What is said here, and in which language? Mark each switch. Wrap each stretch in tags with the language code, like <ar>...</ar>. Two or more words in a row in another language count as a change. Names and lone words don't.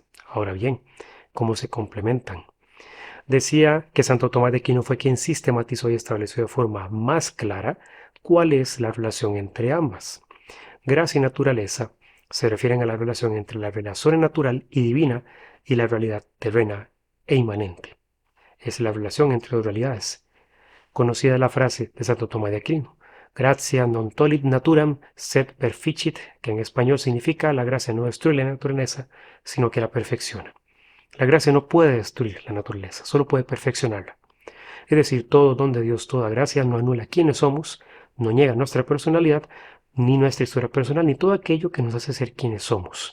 <es>Ahora bien, ¿cómo se complementan? Decía que Santo Tomás de Aquino fue quien sistematizó y estableció de forma más clara cuál es la relación entre ambas. Gracia y naturaleza se refieren a la relación entre la realidad sobrenatural y divina y la realidad terrena e inmanente. Es la relación entre dos realidades. Conocida la frase de Santo Tomás de Aquino:</es> <la>Gratia non tollit naturam, sed perficit,</la> <es>que en español significa la gracia no destruye la naturaleza, sino que la perfecciona. La gracia no puede destruir la naturaleza, solo puede perfeccionarla. Es decir, todo don de Dios, toda gracia no anula quiénes somos, no niega nuestra personalidad, ni nuestra historia personal, ni todo aquello que nos hace ser quienes somos.</es>